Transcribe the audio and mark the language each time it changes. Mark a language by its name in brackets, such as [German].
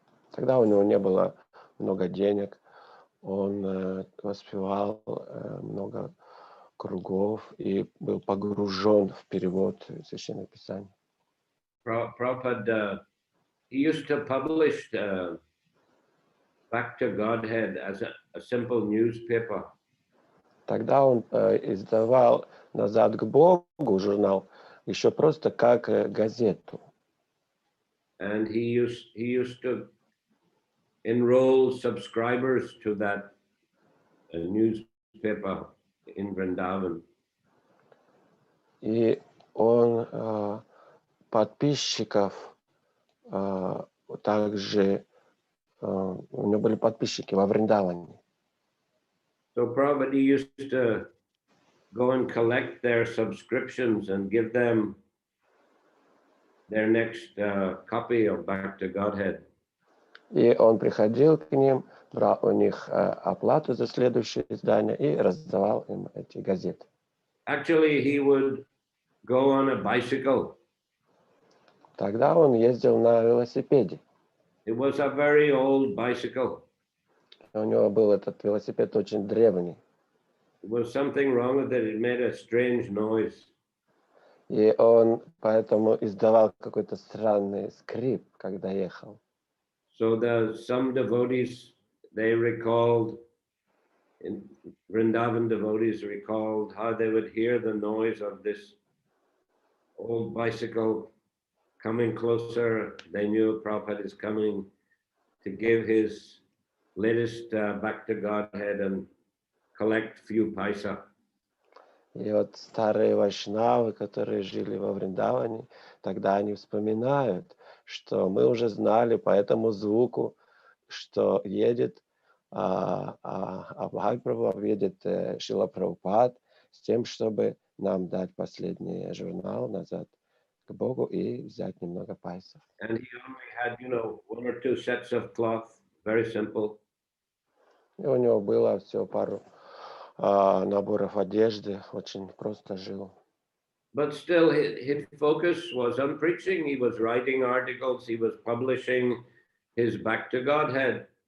[Russian] Тогда у него не было много денег, он воспевал много кругов и был погружен в перевод священных писаний. [English] Prabhupada, he used to publish Back to Godhead as a simple newspaper. [Russian] Тогда он издавал «Назад к Богу» журнал еще просто как газету. [English] And he used to enroll subscribers to that newspaper in Vrindavan. [Russian] И он подписчиков также, у него были подписчики во Вриндаване. [English] So Prabhupada used to go and collect their subscriptions and give them their next copy of Back to Godhead. [Russian] И он приходил к ним, брал у них оплату за следующее издание и раздавал им эти газеты. [English] Actually, he would go on a bicycle. [Russian] Тогда он ездил на велосипеде. [English] It was a very old bicycle. [Russian] У него был этот велосипед очень древний. [English] There was something wrong with it. It made a strange noise. [Russian] И он поэтому издавал какой-то странный скрип, когда ехал. [English] So some devotees, they recalled, in Vrindavan devotees recalled how they would hear the noise of this old bicycle coming closer. They knew Prabhupada is coming to give his latest Back to Godhead and collect few paisa. [Russian] И вот старые вайшнавы, которые жили во Вриндаване, тогда они вспоминают, что мы уже знали по этому звуку, что едет Бхагаватам, едет Шрила Прабхупад с тем, чтобы нам дать последний журнал назад к Богу и взять немного пайсов. [English] And he only had, one or two sets of cloth, very simple. [Russian] И у него было всего пару наборов одежды, очень просто жил. [English] But still, his focus was on preaching. He was writing articles. He was publishing his Back to Godhead.